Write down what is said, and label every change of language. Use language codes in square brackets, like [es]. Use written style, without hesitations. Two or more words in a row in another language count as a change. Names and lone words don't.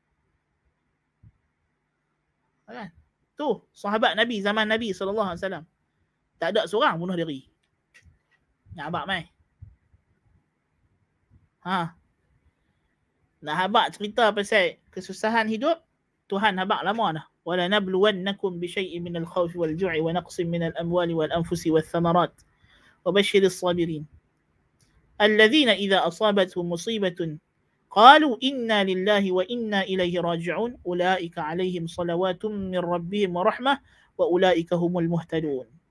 [ms] Kan? Tu, sahabat Nabi, zaman Nabi SAW. Tak ada seorang bunuh diri. Nak habaq mai. Nak habaq cerita pasal kesusahan hidup, Tuhan habaq lama dah. [ar] ولنبلونكم بشيء من الخوف والجوع ونقص من الأموال والأنفس والثمرات. وبشر الصابرين الذين إذا أصابتهم مصيبة قالوا إنا لله وإنا إليه راجعون. أولئك عليهم صلوات من ربهم ورحمة وأولئك هم المهتدون.